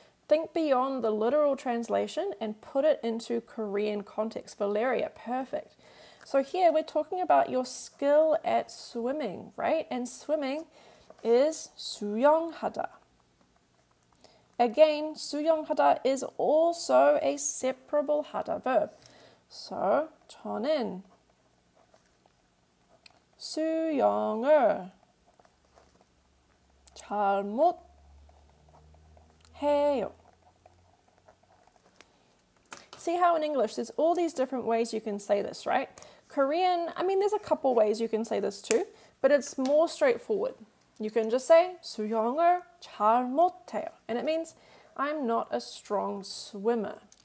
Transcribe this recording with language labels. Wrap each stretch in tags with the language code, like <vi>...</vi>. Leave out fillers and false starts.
<en>Think beyond the literal translation and put it into Korean context. Valeria, perfect. So here we're talking about your skill at swimming, right? And swimming is 수영하다. Again, 수영하다 is also a separable 하다 verb.</en> <ko>So, 저는 수영을 잘 못해요.</ko> <en>See how in English there's all these different ways you can say this, right? Korean, I mean, there's a couple ways you can say this too, but it's more straightforward. You can just say</en> <ko>수영을 잘 못해요,</ko> <en>and it means I'm not a strong swimmer.</en>